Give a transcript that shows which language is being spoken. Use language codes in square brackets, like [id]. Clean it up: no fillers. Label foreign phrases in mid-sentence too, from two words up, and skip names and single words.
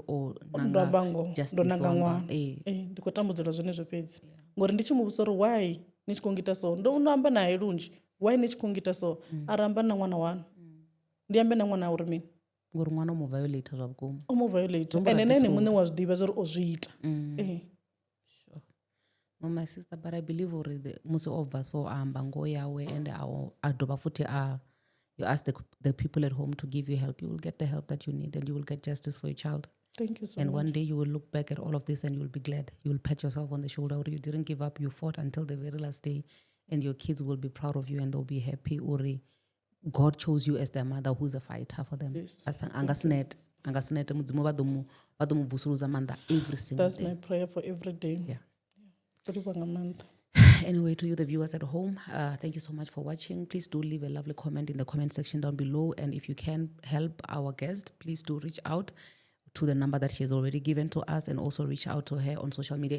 [ve] ndo amba ngoho ndo nanga ṅwana ndi khou tambudzelwa zwenezwo fhedzi ngori ndi tshi muvhusa uri why ni tshi khou ngita so ndo amba naye lunzhi why ni tshi khou ngita so ara amba na ṅwana wanu ndi ambe na ṅwana uri mini ngori ṅwana o mu violate zwa vhukuma o mu violate ene nene muṋe wa zwi ḓivha zwa uri o zwi ita. [en] No, my sister, but I believe already [ve] musi obva so amba ngo yawe [en] and [ve] a dovha futhi [en] you ask the people at home to give you help, you will get the help that you need and you will get justice for your child. Thank you so much. And one day you will look back at all of this and you will be glad. You will pat yourself on the shoulder or you didn't give up, you fought until the very last day and your kids will be proud of you and they'll be happy. Uri, God chose you as their mother who's a fighter for them. Yes. Angasnet mudzimu vadomu vusuluza manda every single That's day. That's my prayer for every day. Yeah. Yeah. Anyway, to you, the viewers at home, thank you so much for watching. Please do leave a lovely comment in the comment section down below. And if you can help our guest, please do reach out to the number that she has already given to us, and also reach out to her on social media.